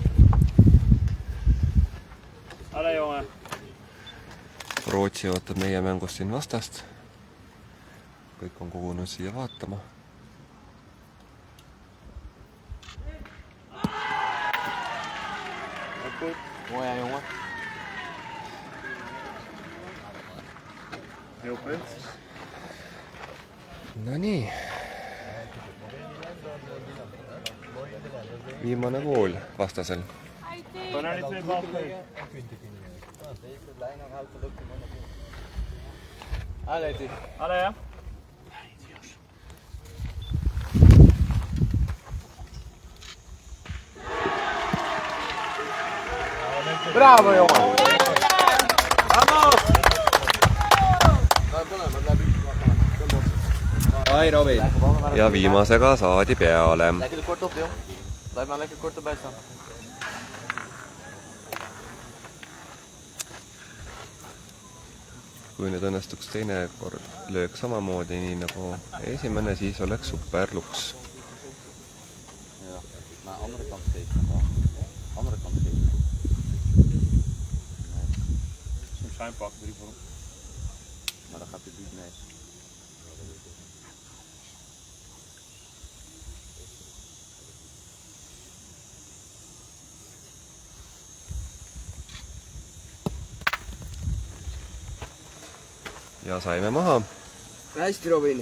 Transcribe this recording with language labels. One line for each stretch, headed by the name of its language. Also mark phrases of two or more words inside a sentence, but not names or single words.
Dutch: Allee jongen.
Estonian: Rootsi ootab meie mängust siin vastast. Kõik on kogunud siia vaatama.
Dutch: Mooi, jongen. Heel punt.
Estonian: No nii. Viimane pool vastasel.
Dutch: Kan er niet twee bal geven? Allee, Tief. Allee ja. Bravo, jongen. Ai, Robin.
Estonian: Ja viimasega saadi peale.
Dutch: Lekker er kort op, joh. Blijf maar lekker kort erbij staan.
Estonian: Kui nüüd õnnestuks teine kord löök samamoodi nii nagu esimene, siis oleks super luks.
Dutch: Ja, naar de andere kant steken. Andere kant steken. Soms zijn pak, 3 voor hem. Maar dan gaat hij niet mee.
Estonian: Ja saime maha. Hästi, Robin.